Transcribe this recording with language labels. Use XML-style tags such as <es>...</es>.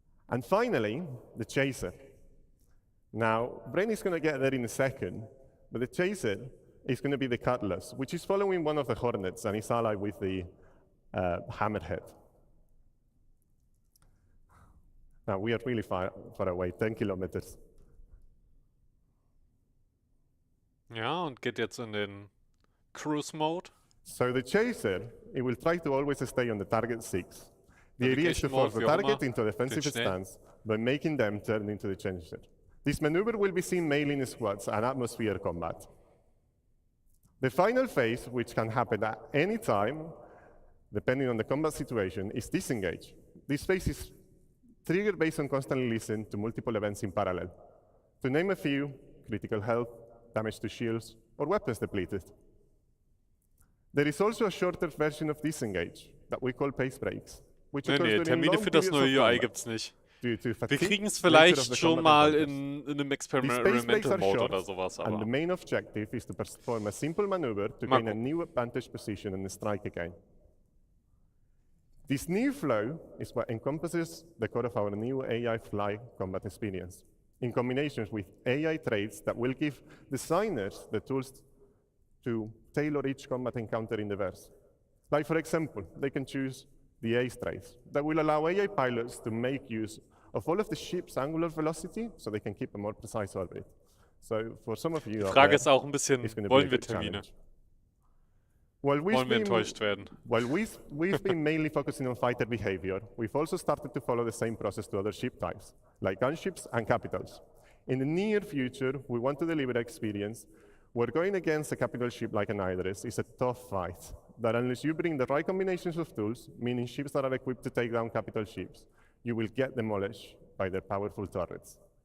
<en>And finally, the chaser. Now, Brain is going to get there in a second, but the chaser is going to be the Cutlass, which is following one of the Hornets and is allied with the Hammerhead. Now, we are really far away, 10 kilometers.</en> <de>Ja, und geht jetzt in den Cruise Mode.</de> <en>So the Chaser, it will try to always stay on the target 6. The idea is to force the target into a defensive stance by making them turn into the Chaser. This maneuver will be seen mainly in squads and atmosphere combat. The final phase, which can happen at any time, depending on the combat situation, is disengage. This phase is triggered based on constantly listening to multiple events in parallel. To name a few, critical health, damage to shields, or weapons depleted. There is also a shorter version of disengage that we call pace breaks.</en> <de>Nee, Termine für das neue UI gibt's nicht. Wir kriegen es vielleicht schon mal in einem Experimental Mode oder sowas.</de> <en>And the main objective is to perform a simple maneuver to gain a new advantage position and strike again. This new flow is what encompasses the core of our new AI fly combat experience, in combination with AI traits that will give designers the tools to tailor each combat encounter in the verse. Like, for example, they can choose the ace traits that will allow AI pilots to make use of all of the ship's angular velocity so they can keep a more precise orbit. So for some of you,</en> <de>die Frage ist auch ein bisschen, wollen wir Termine? Wollen wir enttäuscht werden?</de> <en>While we've been mainly focusing on fighter behavior, we've also started to follow the same process to other ship types, like gunships and capitals. In the near future, we want to deliver an experience where going against a capital ship like an Idris is a tough fight, that unless you bring the right combinations of tools, meaning ships that are equipped to take down capital ships, you will get demolished by their powerful turrets.</en>